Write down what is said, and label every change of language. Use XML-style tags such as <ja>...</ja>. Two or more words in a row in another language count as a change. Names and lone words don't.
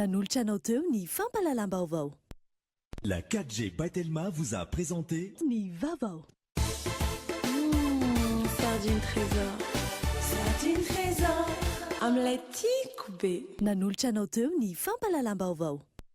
<mg>nanolotra anao teo ny fampalalam-baovao.</mg> <fr>La 4G Batelma vous a présenté</fr> <mg>ny vaovao. Sardine trésor, sardine trésor, amin'ilay tiako be. Nanolotra anao teo ny fampalalam-baovao.</mg>